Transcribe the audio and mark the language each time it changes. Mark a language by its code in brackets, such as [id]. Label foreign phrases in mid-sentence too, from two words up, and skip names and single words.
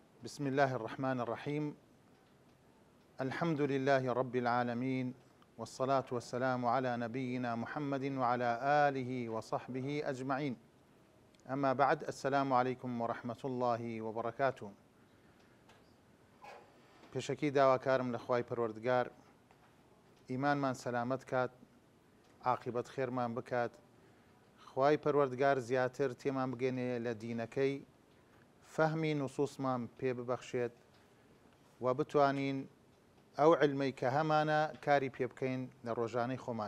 [ar] بسم الله الرحمن الرحيم. الحمد لله رب العالمين، والصلاة والسلام على نبينا محمد وعلى آله وصحبه أجمعين. أما بعد، السلام عليكم ورحمة الله وبركاته. [ckb] پێشەکی داواکارم لە خوای پەروەردگار ئیمانمان سەلامەت کات، عاقبەت خێرمان بکات، خوای پەروەردگار زیاتر تێمان بگەێنێ لە دینەکەی، فەهمی نوسوسمان پێ ببەخشێت و بتوانین ئەو علمەی کە هەمانە کاری پێ بکەین لە ڕۆژانەی خۆمان.